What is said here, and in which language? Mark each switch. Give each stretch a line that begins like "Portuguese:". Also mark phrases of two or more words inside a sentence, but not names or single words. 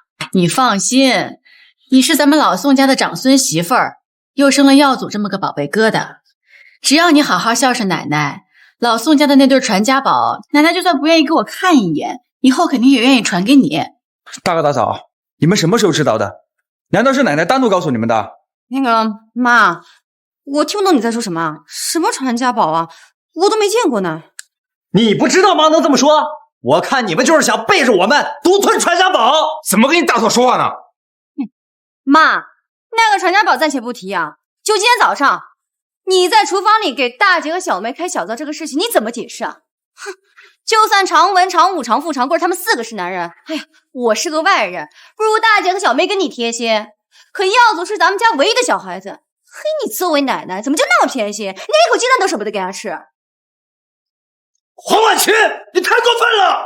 Chinese: 你放心，你是咱們老宋家的長孫媳婦兒，又生了耀祖這麼個寶貝疙瘩，只要你好好孝順奶奶，老宋家的那對傳家寶，奶奶就算不願意給我看一眼，以後肯定也願意傳給你。大哥大嫂，你們什麼時候知道的？難道是奶奶單獨告訴你們的？那個媽，我聽不懂你在說什麼，什麼傳家寶啊，我都沒見過呢。你不知道嗎？能這麼說？我看你們就是想背着我們獨吞傳家寶。怎麼跟你大嫂說話呢？媽，那個傳家寶暫且不提啊，就今天早上你在廚房裡給大姐和小梅開小灶這個事情，你怎麼解釋啊？哼，就算常文、常武、常富、常贵他们4个是男人，哎呀，我是个外人，不如大姐和小妹跟你贴心。可耀祖是咱们家唯一的小孩子，嘿，你作为奶奶怎么就那么偏心，连一口鸡蛋都舍不得给他吃？黄婉晴，你太过分了！